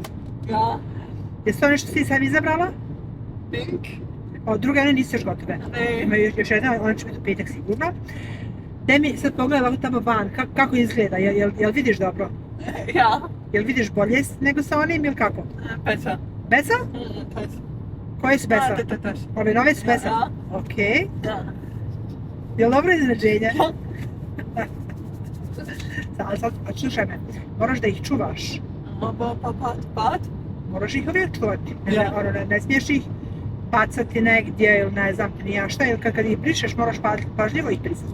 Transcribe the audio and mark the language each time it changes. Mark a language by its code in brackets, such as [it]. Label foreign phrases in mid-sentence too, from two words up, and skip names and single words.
[de] Ja. [bs] Jesu to nešto si sam izabrala? [de] Pink. [bs] Druge one nisu još gotove. Ne. Ima još jedna, ona će biti u petak sigurno. Daj mi sad pogledaj ovako tamo van, kako izgleda, jel vidiš dobro? [de] Ja. [bs] Jel vidiš bolje nego sa onim ili kako? [de] Besser. [bs] Besa? [de] Besser. [bs] Koje su besa? [de] Das. [bs] Ove nove su besa? [de] Ja. [bs] Okej. [de] Ja. [bs] Jel dobro iznenađenje? [de] Ja. [bs] Ali sad, slušaj me, moraš da ih čuvaš. [de] Aber Papa hat Bad. [bs] Moraš ih uvijek čuvati. [de] Ja. [bs] Ne smiješ ih bacati negdje ili ne znam ti ni ja šta, ili kad ih brišeš moraš pažljivo ih brisati.